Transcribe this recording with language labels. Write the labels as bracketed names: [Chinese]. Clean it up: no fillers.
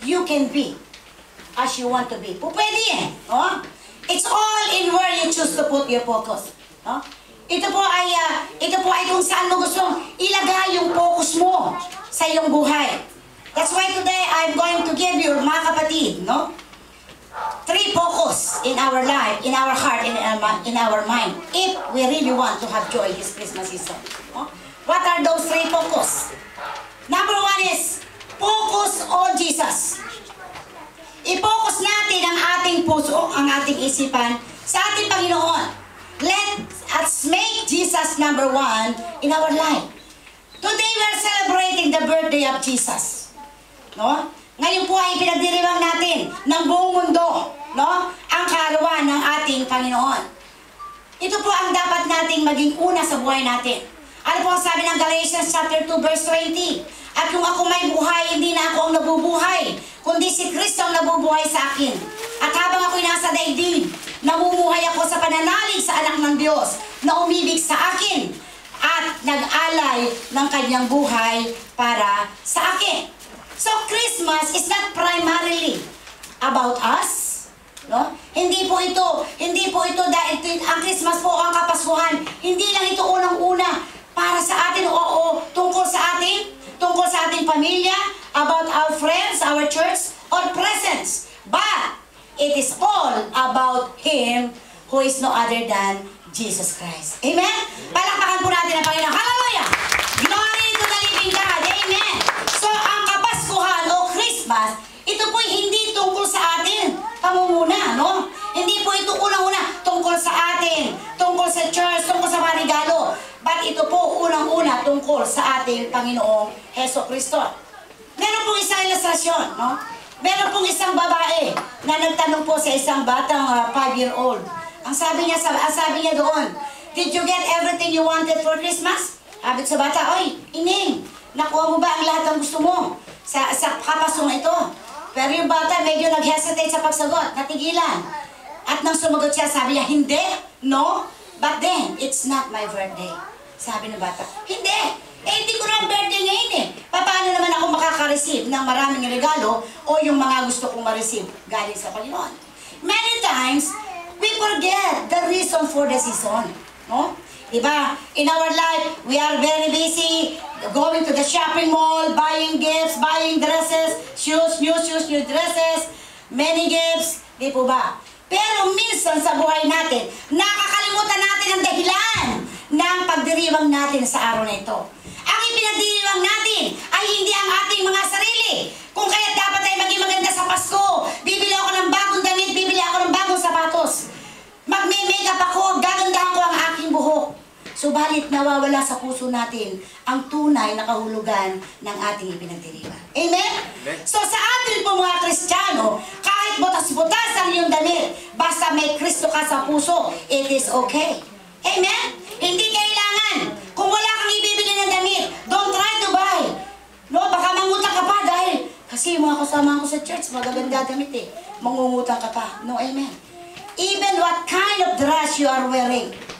[English] can be as you want to be. [Filipino] Pwede eh. [English] No? It's all in where you choose to put your focus. No? [Filipino] Ito po ay kung saan mo gustong ilagay yung focus mo sa iyong buhay. [English] That's why today I'm going to give you, [Filipino] mga kapatid, [English] no? 3 focus in our life, in our heart, in our mind, if we really want to have joy this Christmas season. No? What are those 3 focus? Number 1 is focus on Jesus. [Filipino] I-focus natin ang ating puso, ang ating isipan sa ating Panginoon. [English] Let us make Jesus number 1 in our life. Today we are celebrating the birthday of Jesus. No? [Filipino] Ngayon po ay pinagdiriwang natin ng buong mundo, no? Ang kaarawan ng ating Panginoon. Ito po ang dapat nating maging una sa buhay natin. Ano po ang sabi ng Galatians chapter 2 verse 20? At kung ako may buhay, hindi na ako ang nabubuhay, kundi si Kristo ang nabubuhay sa akin. At habang ako'y nasa daigdig, namumuhay ako sa pananalig sa anak ng Diyos na umibig sa akin at nag-alay ng kanyang buhay para sa akin. [English] So Christmas is not primarily about us. No? [Filipino] Hindi po ito dahil ang Christmas po ang Kapaskuhan. Hindi lang ito unang-una para sa atin o tungkol sa ating pamilya, [English] about our friends, our church, or presents. But it is all about Him who is no other than Jesus Christ. Amen? [Filipino] Palakpakan po natin ang Panginoon. [English] Hallelujah! Glory to the living God. Amen! [Filipino] So, ang Kapaskuhan o Christmas, ito po'y hindi tungkol sa atin. Pamumuna, no? Hindi po ito unang-una tungkol sa atin, tungkol sa church, tungkol sa mga regalo. But ito po unang-una tungkol sa ating Panginoong Heso Kristo. Meron pong isang ilustrasyon, no? Meron pong isang babae na nagtanong po sa isang batang 5-year-old. Ang sabi niya doon, [English] "Did you get everything you wanted for Christmas?" [Filipino] Sabi sa bata, "Oy, ining, nakuha mo ba ang lahat ng gusto mo sa kapasong ito?" Pero yung bata medyo nag-hesitate sa pagsagot, natigilan. At nang sumagot siya, sabi niya, "Hindi, [English] no, but then, it's not my birthday." [Filipino] Sabi ng bata, "Hindi, hindi ko na birthday ngayon eh. Paano naman ako makaka-receive ng maraming regalo o yung mga gusto kong ma-receive galing sa Panginoon?" [English] Many times, we forget the reason for the season. No? Diba? In our life, we are very busy going to the shopping mall, buying gifts, buying dresses, new dresses, many gifts. [Filipino] Di po ba? Pero minsan sa buhay natin, nakakalimutan natin ang dahilan ng pagdiriwang natin sa araw na ito. Ang ipinagdiriwang natin ay hindi ang ating mga sarili. Kung kaya dapat ay maging maganda sa Pasko, bibili ako ng bagong damit, bibili ako ng bagong sapatos. Magme-makeup ako, gagandahan ko ang aking buhok. Subalit nawawala sa puso natin ang tunay na kahulugan ng ating ipinagdiriwang. Amen? So sa atin po mga Kristiyano, kahit butas-butas ang iyong damit, basta may Kristo ka sa puso, [English] it is okay. [Filipino] Amen? Hindi kailangan. Kung wala kang ibibili ng damit, [English] don't try to buy. [Filipino] No, baka mangutang ka pa dahil kasi yung mga kasama ko sa church, magaganda damit eh. Mangungutang ka pa. [English] No, amen. Even what kind of dress you are wearing.